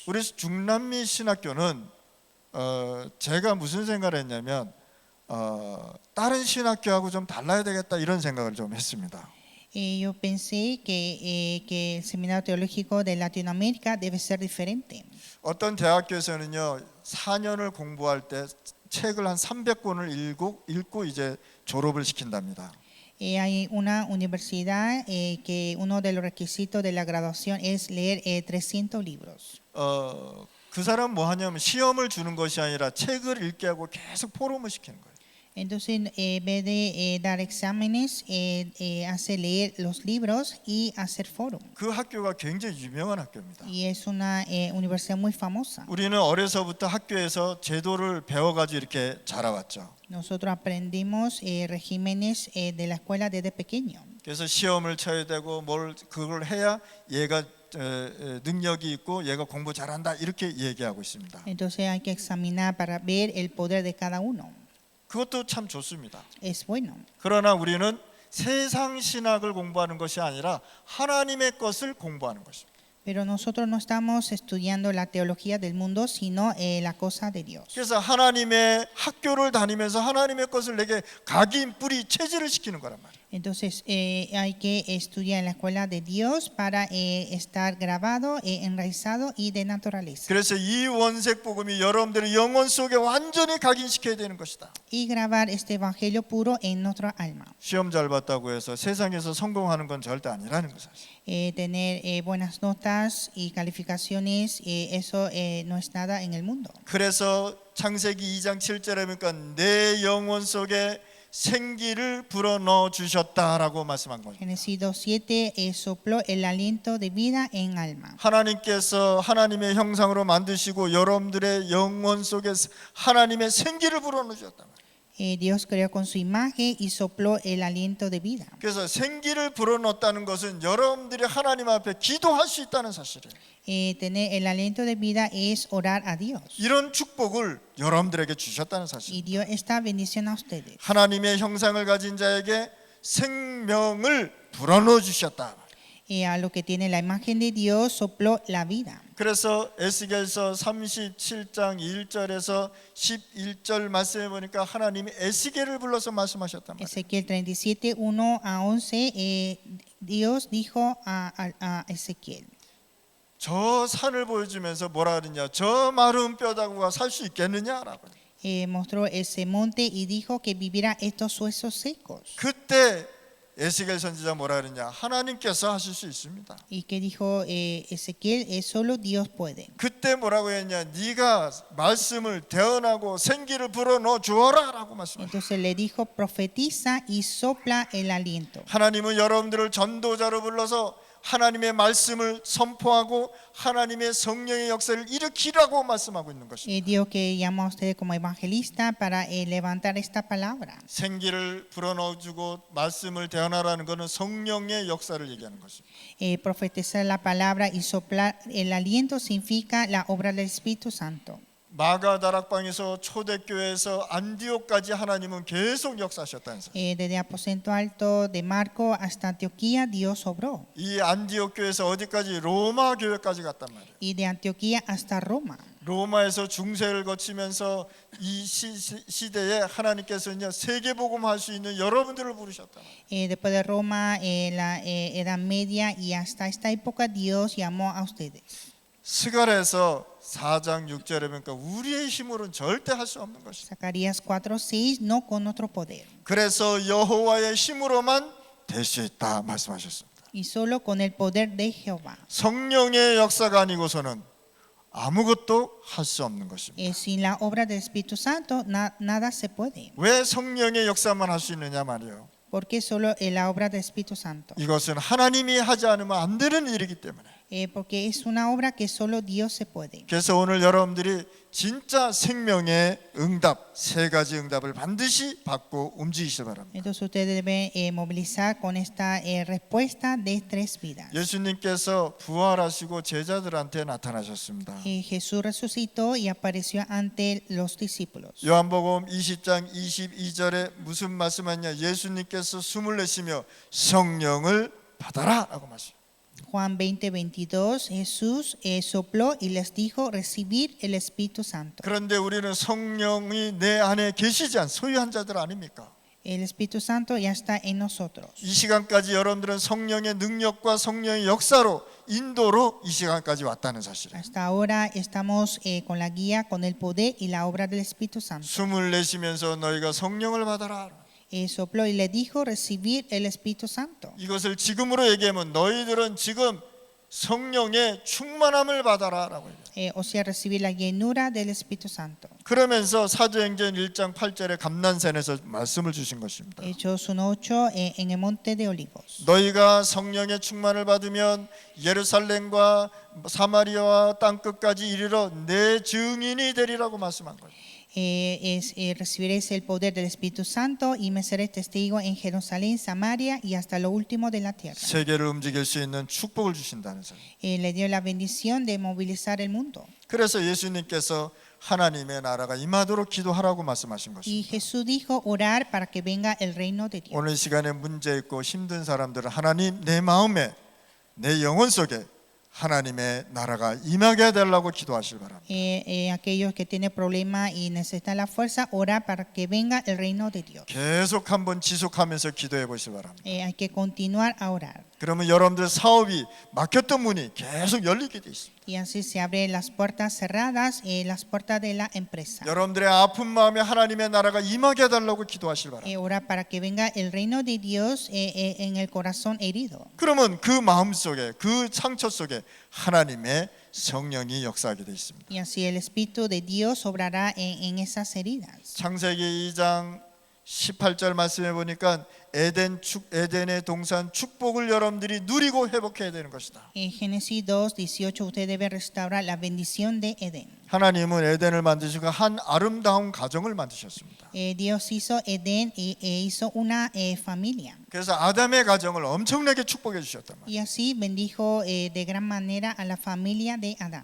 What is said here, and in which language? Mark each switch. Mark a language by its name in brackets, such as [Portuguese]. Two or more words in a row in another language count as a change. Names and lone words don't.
[Korean] 우리 중남미 신학교는 제가 무슨 생각을 했냐면 다른 신학교하고 좀 달라야 되겠다 이런 생각을 좀 했습니다. [Spanish] Yo pensé que el seminario teológico de Latinoamérica debe ser diferente. [Korean] 어떤 대학교에서는요 4년을 공부할 때 책을 한 300권을 읽고 이제 졸업을 시킨답니다. [Spanish] Hay una universidad que uno de los requisitos de la graduación es leer 300 libros. [Korean] 그 사람 뭐 하냐면 시험을 주는 것이 아니라 책을 읽게 하고 계속 포럼을 시키는 거예요. [Spanish] Entonces, en vez de dar exámenes, hace leer los libros y hacer foro. [Korean] 그 학교가 굉장히 유명한 학교입니다. [Spanish] Y es una universidad muy famosa. [Korean] 우리는 어려서부터 학교에서 제도를 배워가지고 이렇게 자라왔죠. [Spanish] Nosotros aprendimos regímenes de la escuela desde pequeño. [Korean] 그래서 시험을 쳐야 되고 그걸 해야 얘가 능력이 있고 얘가 공부 잘한다 이렇게 얘기하고 있습니다. [Spanish] Entonces hay que examinar para ver el poder de cada uno. [Korean] 그것도 참 좋습니다. [Spanish] Es bueno. [Korean] 그러나 우리는 세상 신학을 공부하는 것이 아니라 하나님의 것을 공부하는 것입니다. [Spanish] Pero nosotros no estamos estudiando la teología del mundo, sino la cosa de Dios. [Korean] 그래서 하나님의 학교를 다니면서 하나님의 것을 내게 각인 뿌리 체질을 시키는 거란 말이에요. [Spanish] Entonces hay que estudiar en la escuela de Dios para estar grabado, enraizado y de naturaleza. [Korean] 그래서 이 원색 복음이 여러분들의 영혼 속에 완전히 각인시켜야 되는 것이다. [Spanish] Y grabar este evangelio puro en nuestra alma. [Korean] 시험 잘 봤다고 해서 세상에서 성공하는 건 절대 아니라는 것이죠. [Spanish] Tener buenas notas y calificaciones, eso no es nada en el mundo. [Korean] 그래서 창세기 2장 7절에 보니까 내 영혼 속에 생기를 불어넣어 주셨다라고 말씀한 거죠. [Spanish] Génesis 2:7 sopló el aliento de vida en alma. [Korean] 하나님께서 하나님의 형상으로 만드시고 여러분들의 영혼 속에 하나님의 생기를 불어넣어 주셨다. [Spanish] Dios creó con su imagen y sopló el aliento de vida. [Korean] 그래서 생기를 불어넣었다는 것은 여러분들이 하나님 앞에 기도할 수 있다는 사실이에요. [Spanish] Tener el aliento de vida es orar a Dios. [Korean] 이런 축복을 여러분들에게 주셨다는 사실. [Spanish] Y Dios está bendición a ustedes. [Korean] 하나님의 형상을 가진 자에게 생명을 불어넣어 주셨다. [Spanish] A lo que tiene la imagen de Dios sopló la vida. [Korean] 그래서 에스겔서 37장 1절에서 11절 말씀해 보니까 하나님이 에스겔을 불러서 말씀하셨단 말이에요. [Spanish] Ezequiel 37, 1 a 11, Dios dijo a Ezequiel. [Korean] 저 산을 보여주면서 뭐라 그러냐? 저 마른 뼈다구가 살 수 있겠느냐라고. [Spanish] Mostró ese monte y dijo que viviera estos huesos secos. [Korean] 그때 에스겔 선지자 뭐라 그러냐? 하나님께서 하실 수 있습니다. [Spanish] Y que dijo Ezequiel, solo Dios puede. [Korean] 그때 뭐라고 했냐? 네가 말씀을 대언하고 생기를 불어넣어 주어라라고 말씀하셨어요. [Spanish] Entonces le dijo, profetiza y sopla el aliento. [Korean] 하나님은 여러분들을 전도자로 불러서 하나님의 말씀을 선포하고 하나님의 성령의 역사를 일으키라고 말씀하고 있는 것입니다. [Spanish] Dios que llama a ustedes como evangelista para levantar esta palabra. [Korean] 생기를 불어넣어주고 말씀을 대언하라는 것은 성령의 역사를 얘기하는 것입니다. [Spanish] Profetizar la palabra y soplar el aliento significa la obra del Espíritu Santo. [Korean] 마가 다락방에서 초대교회에서 안디옥까지 하나님은 계속 역사하셨다는 사실. [Spanish] Desde Aposento Alto de Marco hasta Antioquía Dios obró. [Korean] 이 안디옥 교회에서 어디까지? 로마 교회까지 갔단 말이에요. [Spanish] Y de Antioquía hasta Roma. [Korean] 로마에서 중세를 거치면서 이 시대에 하나님께서는요 세계복음 할 수 있는 여러분들을 부르셨다. [Spanish] Después de Roma, la Edad Media y hasta esta época Dios llamó a ustedes. [Korean] 스가랴에서 4장 6절에 보니까 우리의 힘으로는 절대 할 수 없는 것이다. [Spanish] Zacarías 4:6 no con otro poder. [Korean] 그래서 여호와의 힘으로만 될 수 있다 말씀하셨습니다. [Spanish] Y solo con el poder de Jehová. [Korean] 성령의 역사가 아니고서는 아무것도 할 수 없는 것입니다. [Spanish] Sin la obra del Espíritu Santo nada se puede. [Korean] 왜 성령의 역사만 할 수 있느냐 말이에요. [Spanish] Porque solo la obra del Espíritu Santo. [Korean] 이것은 하나님이 하지 않으면 안 되는 일이기 때문에. [Spanish] Porque es una obra que solo Dios se puede. [Korean] 그래서 오늘 여러분들이 진짜 생명의 응답, 세 가지 응답을 반드시 받고 움직이시기 바랍니다. [Spanish] Entonces ustedes deben movilizar con esta respuesta de tres vidas. [Korean] 예수님께서 부활하시고 제자들한테 나타나셨습니다. [Spanish] Jesús resucitó y apareció ante los discípulos. [Korean] 요한복음 20장 22절에 무슨 말씀하냐? 예수님께서 숨을 내쉬며 성령을 받아라라고 말씀. [Spanish] Juan 20:22 Jesús sopló y les dijo recibir el Espíritu Santo. [Korean] 그런데 우리는 성령이 내 안에 계시지 않 소유한 자들 아닙니까? [Spanish] El Espíritu Santo ya está en nosotros. [Korean] 이 시간까지 여러분들은 성령의 능력과 성령의 역사로 인도로 이 시간까지 왔다는 사실이에요. [Spanish] Hasta ahora estamos con la guía, con el poder y la obra del Espíritu Santo. [Korean] 숨을 내쉬면서 너희가 성령을 받아라. [Spanish] Sopló y le dijo recibir el Espíritu Santo. [Korean] 이것을 지금으로 얘기하면 너희들은 지금 성령의 충만함을 받아라라고 해요. [Spanish] O sea, recibir la llenura del Espíritu Santo. [Korean] 그러면서 사도행전 1장 8절에 감난산에서 말씀을 주신 것입니다. [Spanish] Hechos 1:8 en el monte de Olivos. [Korean] 너희가 성령의 충만을 받으면 예루살렘과 사마리아와 땅 끝까지 이르러 내 증인이 되리라고 말씀한 거예요. [Spanish] Recibiréis el poder del Espíritu Santo y me seréis testigo en Jerusalén, Samaria y hasta lo último de la tierra. [Korean] 세계를 움직일 수 있는 축복을 주신다는 사실. [Spanish] Le dio la bendición de movilizar el mundo. [Korean] 그래서 예수님께서 하나님의 나라가 임하도록 기도하라고 말씀하신 Y 것입니다. [Spanish] Jesús dijo orar para que venga el reino de Dios. [Korean] 오늘 시간에 문제 있고 힘든 사람들은 하나님 내 마음에 내 영혼 속에 하나님의 나라가 임하게 해달라고 기도하시기 바랍니다. [Spanish] Aquellos que tienen problemas y necesitan la fuerza, orar para que venga el reino de Dios. [Korean] 계속 한번 지속하면서 기도해 보시기 바랍니다. [Spanish] Hay que continuar a orar. [Korean] 그러면 여러분들 사업이 막혔던 문이 계속 열리게 돼 있습니다. [Spanish] Y así se abren las puertas cerradas, las puertas de la empresa. [Korean] 여러분들의 아픈 마음에 하나님의 나라가 임하게 해달라고 기도하시기 바랍니다. [Spanish] Orar para que venga el reino de Dios en el corazón herido. [Korean] 그러면 그 마음 속에 그 상처 속에 하나님의 성령이 역사하게 돼 있습니다. [Spanish] Y así el Espíritu de Dios obrará en esas heridas. [Korean] 창세기 2장 18절 말씀해 보니까 에덴의 동산 축복을 여러분들이 누리고 회복해야 되는 것이다. [Spanish] En Génesis 2:18 usted debe restaurar la bendición de Edén. [Korean] 하나님은 에덴을 만드시고 한 아름다운 가정을 만드셨습니다. [Spanish] Dios hizo Edén y hizo una familia. [Korean] 그래서 아담의 가정을 엄청나게 축복해 주셨단 말이에요. [Spanish] Y así bendijo de gran manera a la familia de Adán.